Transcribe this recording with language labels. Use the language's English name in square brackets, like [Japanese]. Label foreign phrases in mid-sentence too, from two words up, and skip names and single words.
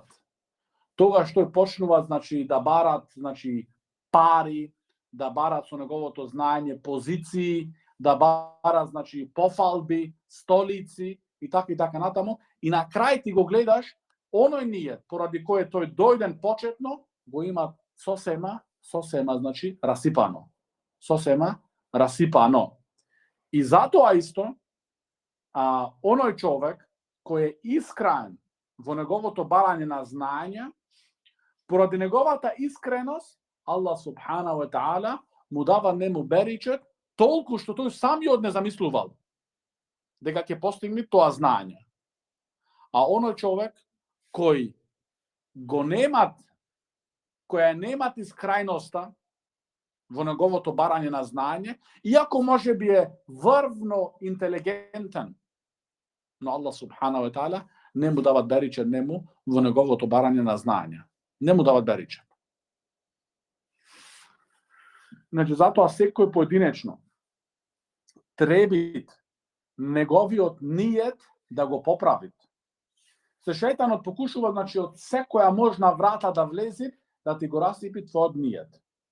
[Macedonian] Тогаш тој почнуваат, значи, да барат, значи, пари, да барат со неговото знаење позиции, да барат, значи, пофалби, столици и така натаму, и на крај ти го гледаш оној ниет поради кој тој дојден почетно, го има сосема, значи, расипано. И затоа исто, оној човек кој е искрен во неговото барање на знаење, поради неговата искреност, [Arabic] الله سبحانه وتعالى [Macedonian] му дава нему беричет толку што тој самиот не замислувал дека ќе постигне тоа знаење. А оној човек кој која немат искрајноста во неговото барање на знаење, иако може би е врвно интелигентен, но [Arabic] الله سبحانه وتعالى [Macedonian] не му дава беричет нему во неговото барање на знаење. Не му дават беричет. Значи, затоа секој поединечно требит неговиот ниет да го поправи. Се шејтанот покушува, значи, од секоја можна врата да влези, да ти го расипи твојот ниет.